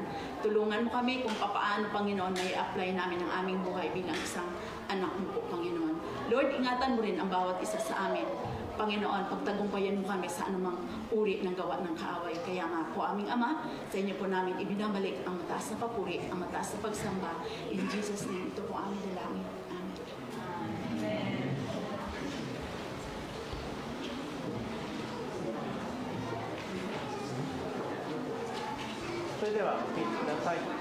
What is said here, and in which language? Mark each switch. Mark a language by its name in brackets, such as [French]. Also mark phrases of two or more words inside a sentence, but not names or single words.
[Filipino] Tulungan mo kami kung paano, Panginoon, na i-apply namin ang aming buhay bilang isang anak mo po, Panginoon. Lord, ingatan mo rin ang bawat isa sa amin. Panginoon, pagtagumpayan mo kami sa anumang uri ng gawa ng kaaway. Kaya nga po, aming Ama, sa inyo po namin ibinabalik ang mataas na papuri, ang mataas na pagsamba. [English] In Jesus' name, [Filipino] ito po aming dalangin. Amen. [Japanese] れではお聞きください。